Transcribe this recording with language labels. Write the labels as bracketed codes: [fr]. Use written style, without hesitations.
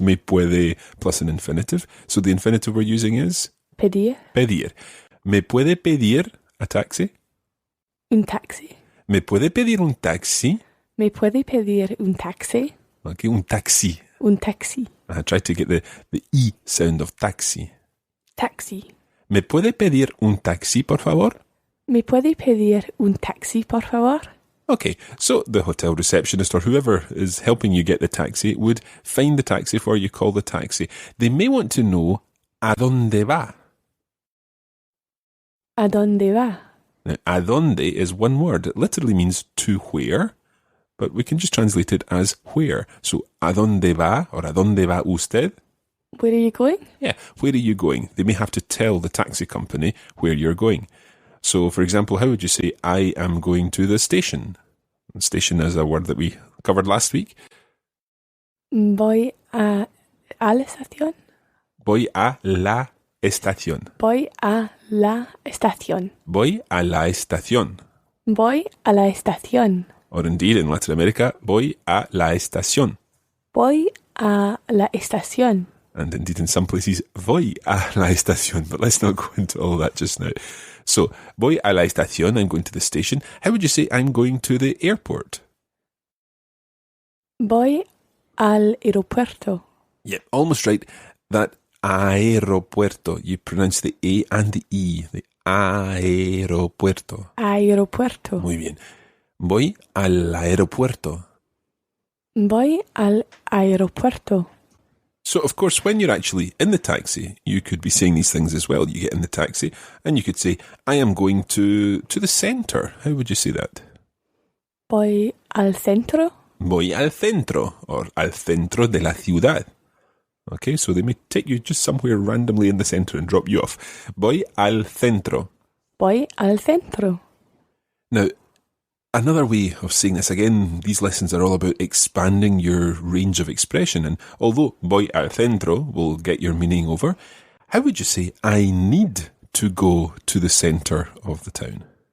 [es] Me puede [en] plus an infinitive. So the infinitive we're using is? [es] Pedir. Pedir. Me puede pedir [en] a taxi? [es] Un taxi. Me puede pedir un taxi? Me puede pedir un taxi? Okay, un taxi. Un taxi. [en] I tried to get the E sound of taxi. [es] Taxi. ¿Me puede pedir un taxi, por favor? ¿Me puede pedir un taxi, por favor? [en] Okay, so the hotel receptionist or whoever is helping you get the taxi would find the taxi for you, call the taxi. They may want to know [es] ¿a dónde va? ¿A dónde va? [en] Now, [es] ¿a dónde [en] is one word. It literally means to where, but we can just translate it as where. [es] So, ¿a dónde va? Or ¿a dónde va usted? [en] Where are you going? Yeah, where are you going? They may have to tell the taxi company where you're going. So, for example, how would you say, I am going to the station? Station is a word that we covered last week. [es] Voy a la estación. Voy a la estación. Voy a la estación. Voy a la estación. Voy a la estación. [en] Or indeed, in Latin America, [es] voy a la estación. Voy a la estación. [en] And indeed, in some places, [es] voy a la estación. [en] But let's not go into all that just now. So, [es] voy a la estación, [en] I'm going to the station. How would you say I'm going to the airport? [es] Voy al aeropuerto. [en] Yeah, almost right. That aeropuerto, you pronounce the A and the E. [es] The aeropuerto. Aeropuerto. Muy bien. Voy al aeropuerto. Voy al aeropuerto. [en] So, of course, when you're actually in the taxi, you could be saying these things as well. You get in the taxi and you could say, I am going to the centre. How would you say that? [es] Voy al centro. Voy al centro, or al centro de la ciudad. [en] Okay, so they may take you just somewhere randomly in the centre and drop you off. [es] Voy al centro. Voy al centro. [en] Now, another way of saying this, again, these lessons are all about expanding your range of expression. And although [es] voy al centro [en] will get your meaning over, how would you say, I need to go to the centre of the town?